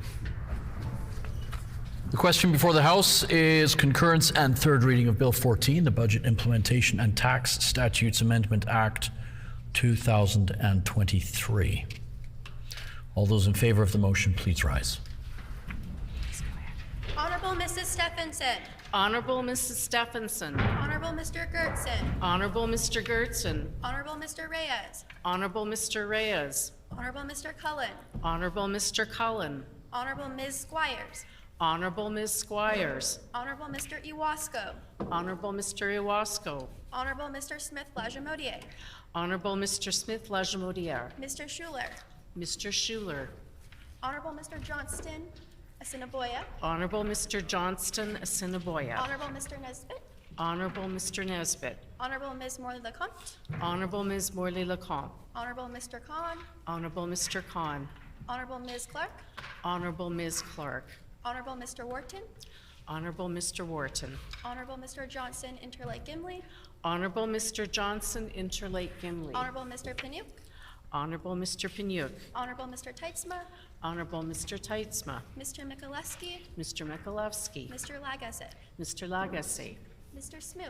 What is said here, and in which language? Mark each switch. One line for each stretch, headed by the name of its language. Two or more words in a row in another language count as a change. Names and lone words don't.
English: The question before the House is concurrence and third reading of Bill 14, the Budget Implementation and Tax Statutes Amendment Act 2023. All those in favor of the motion, please rise. Honorable Mrs. Stephenson. Honorable Mrs. Stephenson. Honorable Mr. Gertson. Honorable Mr. Gertson. Honorable Mr. Reyes. Honorable Mr. Reyes. Honorable Mr. Cullen. Honorable Mr. Cullen. Honorable Ms. Squires. Honorable Ms. Squires. Honorable Mr. Iwasko. Honorable Mr. Iwasko. Honorable Mr. Smith-Lajamodier. Honorable Mr. Smith-Lajamodier. Mr. Schuler. Mr. Schuler. Honorable Mr. Johnston Assiniboia. Honorable Mr. Johnston Assiniboia. Honorable Mr. Nesbitt. Honorable Mr. Nesbitt. Honorable Ms. Morley-Lecomte. Honorable Ms. Morley-Lecomte. Honorable Mr. Khan. Honorable Mr. Khan. Honorable Ms. Clark. Honorable Ms. Clark. Honorable Mr. Wharton. Honorable Mr. Wharton. Honorable Mr. Johnson Interlake Gimli. Honorable Mr. Johnson Interlake Gimli. Honorable Mr. Piniuk. Honorable Mr. Piniuk. Honorable Mr. Teitzma. Honorable Mr. Teitzma. Mr. Mikulewski. Mr. Mikulewski. Mr. Lagasse. Mr. Lagasse. Mr. Smook.